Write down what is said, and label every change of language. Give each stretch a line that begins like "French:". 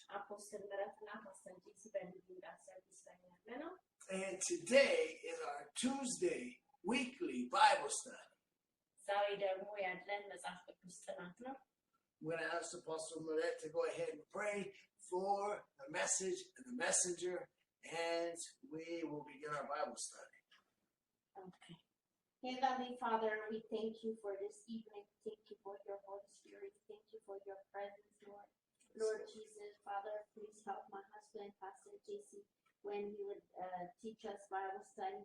Amharic: አፖስትል ምረትና ፓስተር ጄሲ በሊቪንግ ጋድ ሰርቪስ ላይ ያለ ነው።
English: And today is our Tuesday weekly Bible study.
Amharic: ዛሬ ደግሞ ያለን መጽሐፍ ቅዱስ ጥናት ነው።
English: We're going to ask Apostle Lynette to go ahead and pray for the message and the messenger, and we will begin our Bible study. Okay. Heavenly Father, we thank you for this evening. Thank you for your Holy Spirit. Thank you for your presence, Lord. Lord Jesus, Father, please help my husband, Pastor JC, when he would teach us Bible study.